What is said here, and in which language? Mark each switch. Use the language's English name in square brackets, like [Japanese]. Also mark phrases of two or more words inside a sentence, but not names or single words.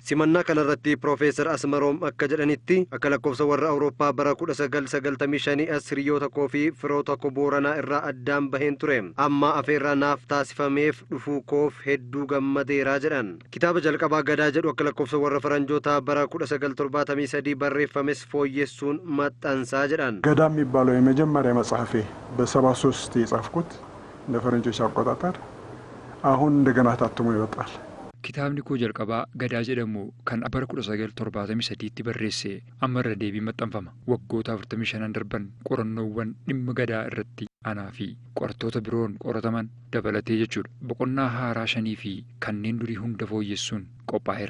[Oromo] Simannaa kanarratti Profeesar Asmaroom akka jedhanitti akka lakkoofsa warra Awurooppaa bara 1995 as hiriyoota koo fi firoota koo Booranaa irraa addaan baheen ture. Amma afeerraa naaf taasifameef dhufuu koof hedduu gammadeeraa jedhan. Kitaaba jalqabaa gadaa jedhu akka lakkoofsa warra ፈረንጆታ bara 1973 barreeffames fooyyessuun maxxansaa jedhan. [Amharic] ገዳ የሚባለው የመጀመሪያ መጽሐፌ በ73 የጻፍኩት እንደ ፈረንጆች አቆጣጠር አሁን እንደገና ታትሞ ይወጣል። [Oromo] Kitaabni koo jalqabaa Gadaa jedhamu kan bara 1973tti barreesse amma irra deebii maxxanfama. Waggoota 45 darban qorannoowwan dhimma Gadaa irratti anaa fi qorattoota biroon qorataman dabalatee jechuudha. Boqonnaa haaraa 5 fi kanneen durii hunda fooyyessuun qophaa'eera.